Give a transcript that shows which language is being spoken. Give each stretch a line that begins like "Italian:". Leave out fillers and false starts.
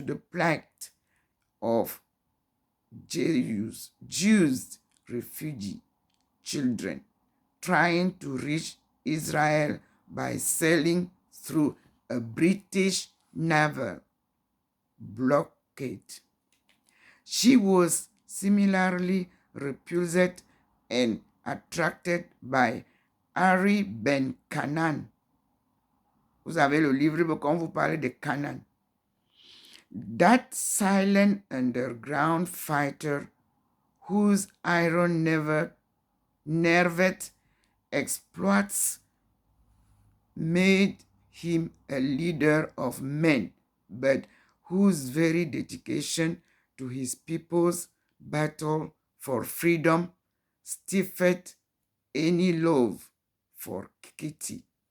English: plight of Jews refugee children trying to reach Israel by sailing through a British naval blockade. She was similarly repulsed and attracted by Harry Ben Canaan.
French: Vous avez le livre quand vous parlez de Canaan.
English: That silent underground fighter whose iron nerved exploits made him a leader of men, but whose very dedication to his people's battle for freedom stifled any love for Kitty.